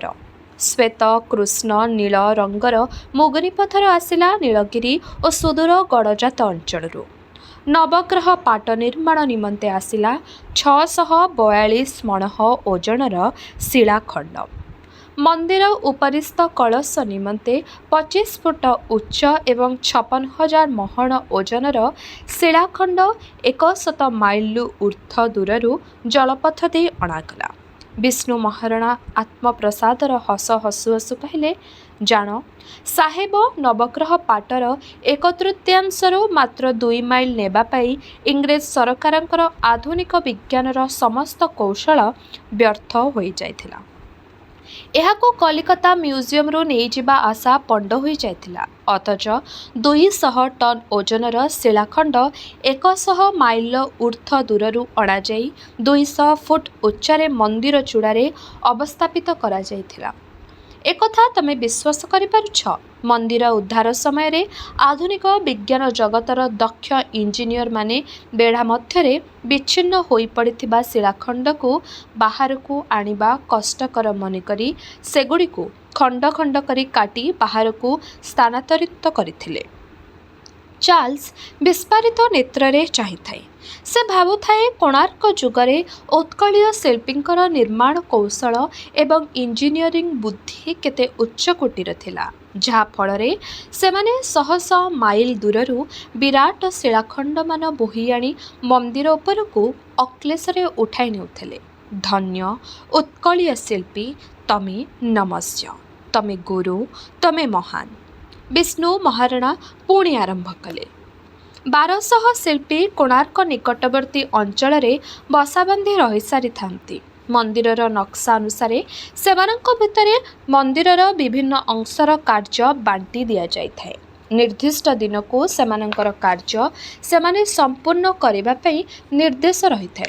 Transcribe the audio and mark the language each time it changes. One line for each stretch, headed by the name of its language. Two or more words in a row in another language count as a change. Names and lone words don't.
Odia: ଶ୍ୱେତ, କୃଷ୍ଣ, ନୀଳ ରଙ୍ଗର ମୁଗୁନି ପଥର ଆସିଲା ନୀଳଗିରି ଓ ସୁଦୂର ଗଡ଼ଜାତ ଅଞ୍ଚଳରୁ। ନବଗ୍ରହ ପାଟ ନିର୍ମାଣ ନିମନ୍ତେ ଆସିଲା 642 ମଣଃ ଓଜନର ଶିଳାଖଣ୍ଡ। ମନ୍ଦିର ଉପରିସ୍ଥ କଳଶ ନିମନ୍ତେ 25 ଫୁଟ ଉଚ୍ଚ ଏବଂ 56,000 ମହଣ ଓଜନର ଶିଳାଖଣ୍ଡ 100 ମାଇଲ ଊର୍ଦ୍ଧ୍ୱ ଦୂରରୁ ଜଳପଥ ଦେଇ ଅଣାଗଲା। ବିଷ୍ଣୁ ମହାରଣା ଆତ୍ମପ୍ରସାଦର ହସ ହସୁ ହସୁ କହିଲେ, ଜାଣ ସାହେବ ନବଗ୍ରହ ପାଟର 1/3 ମାତ୍ର 2 ମାଇଲ ନେବାପାଇଁ ଇଂରେଜ ସରକାରଙ୍କର ଆଧୁନିକ ବିଜ୍ଞାନର ସମସ୍ତ କୌଶଳ ବ୍ୟର୍ଥ ହୋଇ ଯାଇଥିଲା। ଏହାକୁ କଲିକତା ମ୍ୟୁଜିୟମ ରୁ ନେଇ ଯିବା ଆଶା ପଣ୍ଡ ହୋଇ ଯାଇଥିଲା। ଅଥଚ 200 ଟନ ଓଜନର ଶିଳାଖଣ୍ଡ 100 ମାଇଲ ଊର୍ଦ୍ଧ୍ୱ ଦୂରରୁ ଅଣା ଯାଇ 200 ଫୁଟ ଉଚ୍ଚାରେ ମନ୍ଦିର ଚୂଡ଼ାରେ ଅବସ୍ଥାପିତ କରା ଯାଇଥିଲା। ଏକଥା ତମେ ବିଶ୍ୱାସ କରିପାରୁଛ? ମନ୍ଦିର ଉଦ୍ଧାର ସମୟ ରେ ଆଧୁନିକ ବିଜ୍ଞାନ ଜଗତର ଦକ୍ଷ ଇଞ୍ଜିନିୟର ମାନେ ବେଢ଼ା ମଧ୍ୟରେ ବିଚ୍ଛିନ୍ନ ହୋଇ ପଡ଼ିଥିବା ଶିଳାଖଣ୍ଡ କୁ ବାହାର କୁ ଆଣିବା କଷ୍ଟକର ମନେକରି ସେଗୁଡ଼ିକୁ ଖଣ୍ଡ ଖଣ୍ଡ କରି କାଟି ବାହାର କୁ ସ୍ଥାନାନ୍ତରିତ କରିଥିଲେ। ଚାର୍ଲସ ବିସ୍ଫାରିତ ନେତ୍ରରେ ଚାହିଁଲେ। ସେ ଭାବୁଥାଏ କୋଣାର୍କ ଯୁଗରେ ଉତ୍କଳୀୟ ଶିଳ୍ପୀଙ୍କର ନିର୍ମାଣ କୌଶଳ ଏବଂ ଇଞ୍ଜିନିୟରିଂ ବୁଦ୍ଧି କେତେ ଉଚ୍ଚ କୋଟୀର ଥିଲା, ଯାହା ଫଳରେ ସେମାନେ ଶହ ଶହ ମାଇଲ ଦୂରରୁ ବିରାଟ ଶିଳାଖଣ୍ଡ ମାନ ବୋହି ଆଣି ମନ୍ଦିର ଉପରକୁ ଅକ୍ଳେଶରେ ଉଠାଇ ନେଉଥିଲେ। ଧନ୍ୟ ଉତ୍କଳୀୟ ଶିଳ୍ପୀ ତମେ, ନମସ୍ୟ ତମେ ଗୁରୁ, ତମେ ମହାନ। ବିଷ୍ଣୁ ମହାରଣା ପୁଣି ଆରମ୍ଭ କଲେ। 1200 ଶିଳ୍ପୀ କୋଣାର୍କ ନିକଟବର୍ତ୍ତୀ ଅଞ୍ଚଳ ବସାବାନ୍ଧି ରହି ସାରି ଥାନ୍ତି। ମନ୍ଦିରର ନକ୍ସା ଅନୁସାରେ ସେମାନଙ୍କ ଭିତରେ ମନ୍ଦିରର ବିଭିନ୍ନ ଅଂଶର କାର୍ଯ୍ୟ ବାଣ୍ଟି ଦିଆ ଯାଇ ଥାଏ। ନିର୍ଦ୍ଦିଷ୍ଟ ଦିନ କୁ ସେମାନଙ୍କର କାର୍ଯ୍ୟ ସେମାନେ ସମ୍ପୂର୍ଣ୍ଣ କରିବା ପାଇଁ ନିର୍ଦ୍ଦେଶ ରହି ଥାଏ।